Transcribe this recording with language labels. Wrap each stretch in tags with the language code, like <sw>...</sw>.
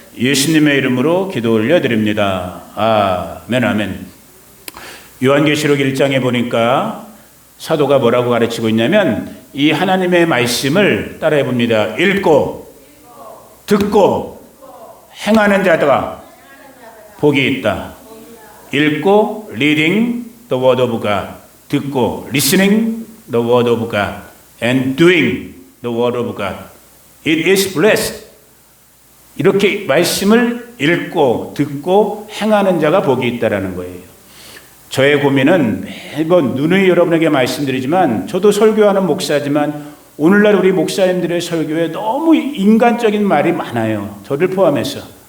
<ko>예수님의 이름으로 기도 올려드립니다. 아멘 아멘. 요한계시록 1장에 보니까 사도가 뭐라고 가르치고 있냐면 이 하나님의 말씀을 따라해 봅니다. 읽고 듣고 행하는 자가 복이 있다. 읽고</ko> <en>reading the word of God,</en> <ko>듣고</ko> <en>listening the word of God, and doing the word of God. It is blessed.</en> <ko>이렇게 말씀을 읽고 듣고 행하는 자가 복이 있다라는 거예요. 저의 고민은 매번 누누이 여러분에게 말씀드리지만 저도 설교하는 목사지만 오늘날 우리 목사님들의 설교에 너무 인간적인 말이 많아요. 저를 포함해서.</ko>